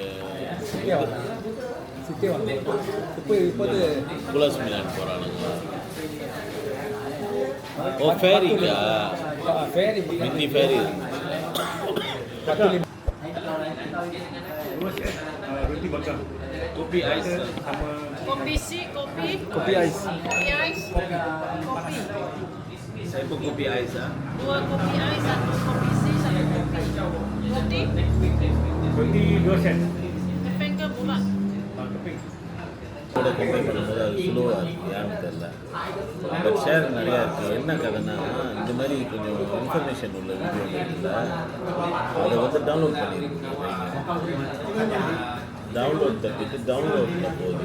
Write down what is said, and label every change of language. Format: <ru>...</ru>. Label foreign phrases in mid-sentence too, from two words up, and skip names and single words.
<ta>சித்தே வந்து இப்போ குலாஸ் மிலான் போகிறானுங்க. ஓ ஃபேரிக்கா? ஃபேரி மிந்தி ஃபேரி ரொட்டி பக்கா</ta> <ms>kopi ais Kopi C, kopi. Kopi ais. Kopi ais. Kopi. saya pun kopi ais ah. 2 kopi ais, 1 kopi C, 1 kopi. Roti.</ms> <ta>ரொட்டி தோசை</ta> <ms>Keping ke bulat.</ms> <ta>கூட கம்பேர் பண்ணும்போது அது ஸ்லோவாக இருக்குது, யாருன்னு தெரில.</ta> <en>but share</en> <ta>நிறையா இருக்குது. என்ன கதைன்னா இந்த மாதிரி கொஞ்சம் இன்ஃபர்மேஷன் உள்ள வீடியோ இருக்குல்ல, அதை வந்து டவுன்லோட் பண்ணியிருக்கீங்க. டவுன்லோட் தட்டிட்டு டவுன்லோடில் போகுது.</ta>